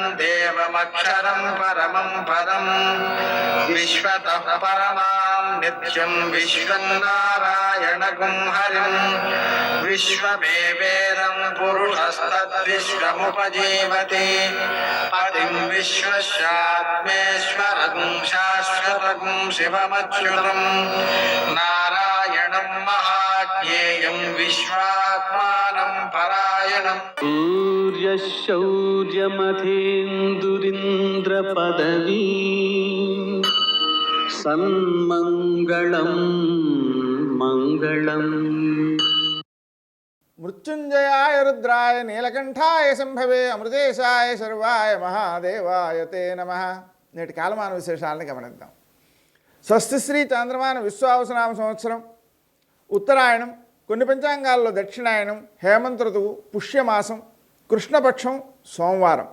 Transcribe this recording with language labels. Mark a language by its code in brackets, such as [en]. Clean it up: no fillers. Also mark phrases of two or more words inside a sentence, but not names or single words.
[sa] देवमक्षरं परमं पदं विश्वतः परमां नित्यं विश्वं नारायणगुं हरिं विश्वमेवेदं पुरुषस्तद्विश्वमुपजीवति पतिं विश्वस्यात्मेश्वरगुं शाश्वतगुं शिवमच्युतं नारायणं महाज्ञेयं विश्वात्मानं परायणम् सूर्यशौर्यमथेन्दुरिन्द्रपदवी सन्मङ्गलं मङ्गलम् మృత్యుంజయాయ రుద్రాయ నీలకంఠాయ సంభవే అమృతేశాయ శర్వాయ మహాదేవాయ తే నమః. [te] నేటి కాలమాన విశేషాలను గమనిద్దాం. స్వస్తి శ్రీ చాంద్రమాన విశ్వావసనామ సంవత్సరం, ఉత్తరాయణం, కొన్ని పంచాంగాల్లో దక్షిణాయనం, హేమంత ఋతువు, పుష్యమాసం, కృష్ణపక్షం, సోమవారం.